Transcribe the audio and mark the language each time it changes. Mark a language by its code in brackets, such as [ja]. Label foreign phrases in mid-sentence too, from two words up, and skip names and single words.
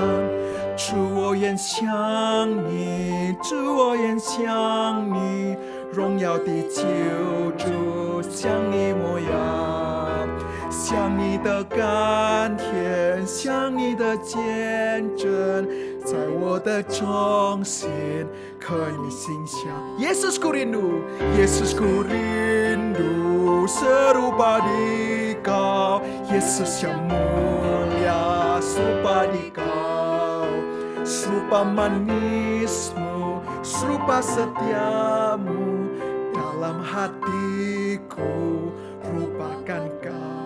[zh] 主，我愿像你，主，我愿像你，荣耀的救主，像你模样，像你的甘甜，像你的见证，在我的中心，刻你形象。 [id] Yesus ku rindu, Yesus ku rindu, serupa di Kau, Yesus yang mulia, serupa di Kau, serupa manismu, serupa setiamu, dalam hatiku rupakan Kau.